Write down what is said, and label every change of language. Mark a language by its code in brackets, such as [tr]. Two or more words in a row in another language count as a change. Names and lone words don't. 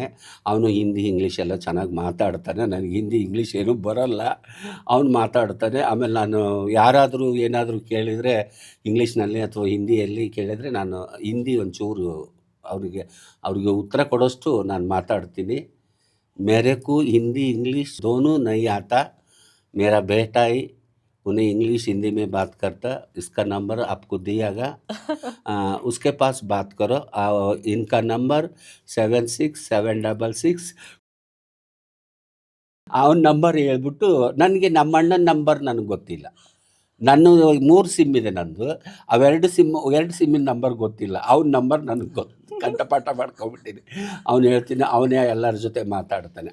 [kn] ಅವನು ಹಿಂದಿ ಇಂಗ್ಲೀಷ್ ಎಲ್ಲ ಚೆನ್ನಾಗಿ ಮಾತಾಡ್ತಾನೆ. ನನಗೆ ಹಿಂದಿ ಇಂಗ್ಲೀಷ್ ಏನೂ ಬರೋಲ್ಲ, ಅವನು ಮಾತಾಡ್ತಾನೆ. ಆಮೇಲೆ ನಾನು ಯಾರಾದರೂ ಏನಾದರೂ ಕೇಳಿದರೆ ಇಂಗ್ಲೀಷ್ನಲ್ಲಿ ಅಥವಾ ಹಿಂದಿಯಲ್ಲಿ ಕೇಳಿದರೆ ನಾನು ಹಿಂದಿ ಒಂಚೂರು ಅವ್ರಿಗೆ ಉತ್ತರ ಕೊಡೋಷ್ಟು ನಾನು ಮಾತಾಡ್ತೀನಿ. [hi] मेरे को हिंदी इंग्लिश दोनों नहीं आता, मेरा बेटा ही उन्हें इंग्लिश हिंदी में बात करता, इसका नंबर आपको दियागा, उसके पास बात करो। इनका नंबर [kn] 767666 ಅವನ ನಂಬರ್ ಹೇಳ್ಬಿಟ್ಟು ನನಗೆ ನಮ್ಮ ಅಣ್ಣನ ನಂಬರ್ ನನಗೆ ಗೊತ್ತಿಲ್ಲ. ನಾನು 3 ಸಿಮ್ ಇದೆ ನಂದು, ಅವೆರಡು ಸಿಮ್ಮಿನ ನಂಬರ್ ಗೊತ್ತಿಲ್ಲ. ಅವನ ನಂಬರ್ ನನಗೆ ಗೊತ್ತು, ಕಂಠಪಾಠ ಮಾಡ್ಕೊಂಬಿಟ್ಟಿನಿ. ಅವನು ಹೇಳ್ತೀನಿ, ಅವನೇ ಎಲ್ಲರ ಜೊತೆ ಮಾತಾಡ್ತಾನೆ.